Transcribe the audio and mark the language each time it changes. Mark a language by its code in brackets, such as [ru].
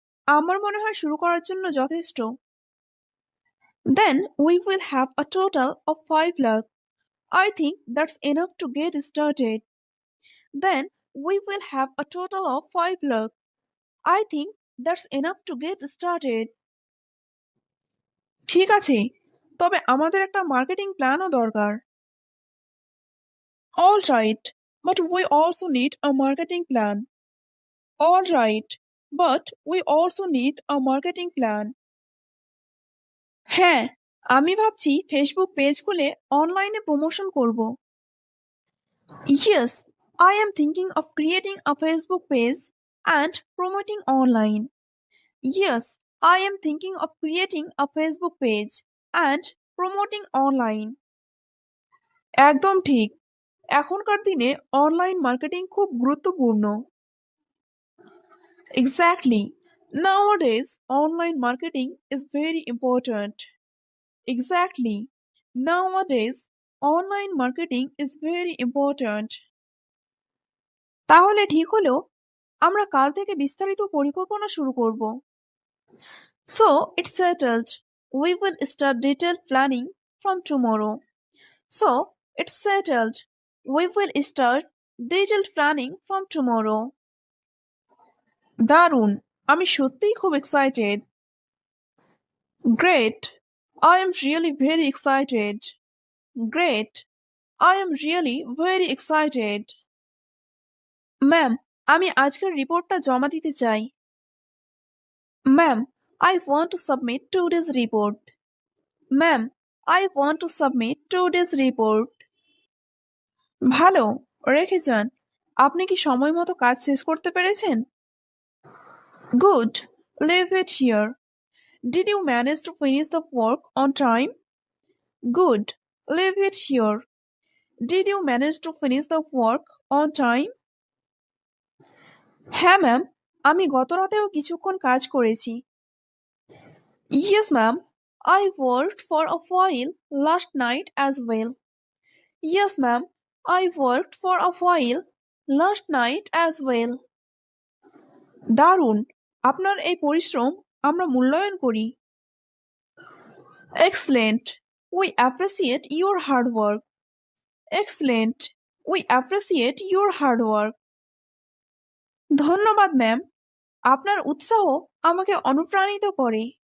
[bn] আমার মনে হয় শুরু করার জন্য যথেষ্ট। [en] Then we will have a total of 5 lakh. I think that's enough to get started. Then we will have a total of 5 lakh. I think that's enough to get started. [bn] ঠিক আছে, তবে আমাদের একটা মার্কেটিং প্ল্যানও দরকার। [en] All right, but we also need a marketing plan. All right, but we also need a marketing plan. [bn] হ্যাঁ, আমি ভাবছি Facebook page খুলে অনলাইনে প্রমোশন করব। [en] Yes, I am thinking of creating a Facebook page and promoting online. Yes, I am thinking of creating a Facebook page and promoting online. [bn] একদম ঠিক, এখনকার দিনে অনলাইন মার্কেটিং খুব গুরুত্বপূর্ণ। [en] Exactly. Nowadays, online marketing is very important. Exactly. Nowadays, online marketing is very important. [bn] তাহলে ঠিক হলো, আমরা কাল থেকে বিস্তারিত পরিকল্পনা শুরু করব। [en] So, it's settled. We will start detailed planning from tomorrow. So, it's settled. We will start detailed planning from tomorrow. [bn] দারুণ, আমি সত্যিই খুব excited. [en] Great. I am really very excited. Great. I am really very excited. [bn] Ma'am, আমি আজকের রিপোর্টটা জমা দিতে চাই। [en] Ma'am, I want to submit today's report. Ma'am, I want to submit today's report. [bn] ভালো, রেখে যান। আপনি কি সময় মতো কাজ শেষ করতে পেরেছেন? [en] Good. Leave it here. Did you manage to finish the work on time? Good. Leave it here. Did you manage to finish the work on time? [bn] হ্যাঁ ম্যাম, আমি গত রাতেও কিছুক্ষণ কাজ করেছি। [en] Yes ma'am, I worked for a while last night as well. Yes ma'am, I worked for a while last night as well. [bn] দারুণ, আপনার এই পরিশ্রম আমরা মূল্যায়ন করি। [en] Excellent. We appreciate your hard work. Excellent. We appreciate your hard work. [bn] ধন্যবাদ ma'am, আপনার উৎসাহ আমাকে অনুপ্রাণিত করে।